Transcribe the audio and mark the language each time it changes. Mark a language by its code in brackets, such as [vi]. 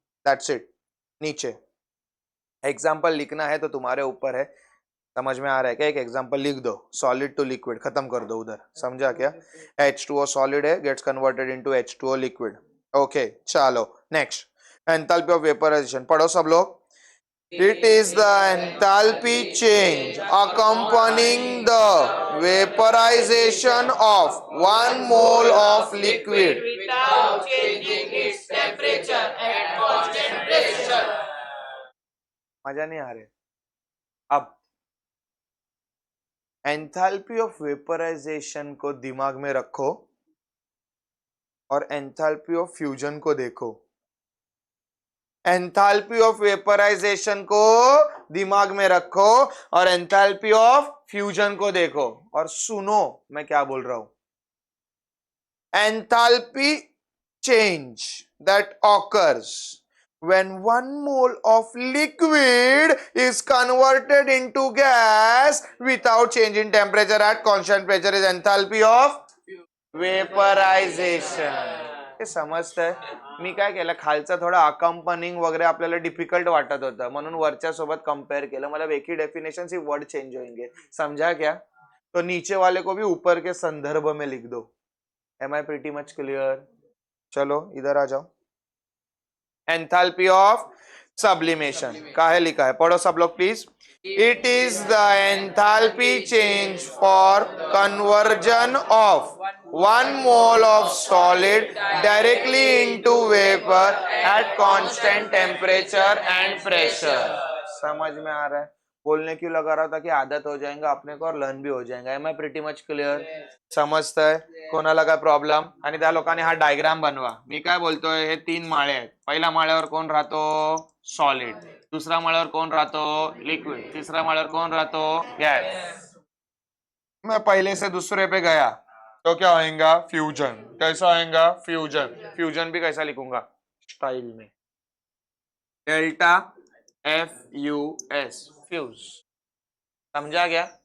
[en] That's it. [hi] नीचे example लिखना है तो तुम्हारे ऊपर है। समझ में आ रहा है क्या? एक एग्जांपल लिख दो, सॉलिड टू लिक्विड, खत्म कर दो उधर, समझा क्या? [en] H2O solid है, gets converted into H2O liquid. Okay चलो next, enthalpy of vaporization [hi] पढ़ो सब लोग। [en] It is the enthalpy change accompanying the vaporization of 1 mole of liquid without changing its temperature and concentration. [hi] मजा नहीं आ रहे? अब एंथैल्पी ऑफ वेपराइजेशन को दिमाग में रखो और एंथैल्पी ऑफ फ्यूजन को देखो। एंथैल्पी ऑफ वेपराइजेशन को दिमाग में रखो और एंथैल्पी ऑफ फ्यूजन को देखो और सुनो मैं क्या बोल रहा हूं। [en] Enthalpy change that occurs when 1 mole of liquid is converted into gas without change in temperature at constant pressure is enthalpy of vaporization. [mr] हे समजतंय? मी काय केलं, खालचा थोडा अकंपनिंग वगैरे आपल्याला डिफिकल्ट वाटत होतं म्हणून वरच्या सोबत कंपेयर केलं। [hi] मतलब एक ही डेफिनेशन सिर्फ वर्ड चेंज होंगे, समझा क्या? तो नीचे वाले को भी ऊपर के संदर्भ में लिख दो। [en] Am I pretty much clear? [hi] चलो इधर आ जाओ। एंथैल्पी ऑफ सब्लिमेशन का है लिखा है, पढ़ो सब लोग please. [en] It is the enthalpy change for conversion of 1 mole of solid directly into vapor at constant temperature and pressure. [hi] समझ में आ रहा है? बोलने क्यों लगा रहा था कि आदत हो जाएगा अपने को और लर्न भी हो जाएगा। [en] Am I pretty much clear? [mr] समजतंय? कोणाला काय प्रॉब्लेम? आणि त्या लोकांनी हा डायग्राम बनवा। मी काय बोलतोय, हे 3 माळे आहेत। पहिल्या माळ्यावर कोण राहतो? सॉलिड। दुसऱ्या माळ्यावर कोण राहतो? लिक्विड। तिसऱ्या माळ्यावर कोण राहतो? [hi] गैस। मैं पहले से दूसरे पे गया तो क्या होएगा? फ्यूजन। कैसा होएगा? फ्यूजन। फ्यूजन भी कैसा लिखूंगा? स्टाइल में, डेल्टा FUS फ्यूज। समझा गया?